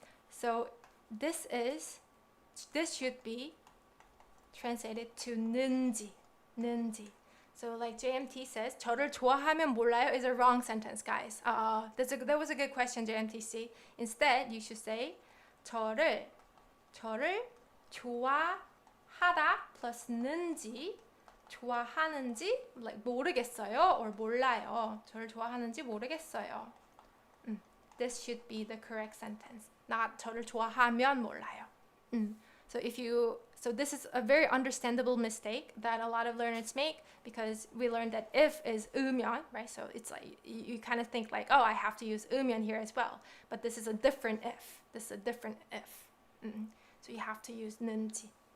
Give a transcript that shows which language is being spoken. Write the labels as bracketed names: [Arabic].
[English] So this should be translated to 는지. So like JMT says, 저를 좋아하면 몰라요 is a wrong sentence, guys. That was a good question, JMTC. Instead, you should say, [Korean] 저를 좋아하다 플러스는지 좋아하는지 like 모르겠어요 or 몰라요. 저를 좋아하는지 모르겠어요. [English] This should be the correct sentence. [Korean] Not 저를 좋아하면 몰라요. [English] So this is a very understandable mistake that a lot of learners make because we learned that if is 으면, right? So it's like you kind of think like, oh, I have to use 으면 here as well. But this is a different if. This is a different if. So you have to use 는지.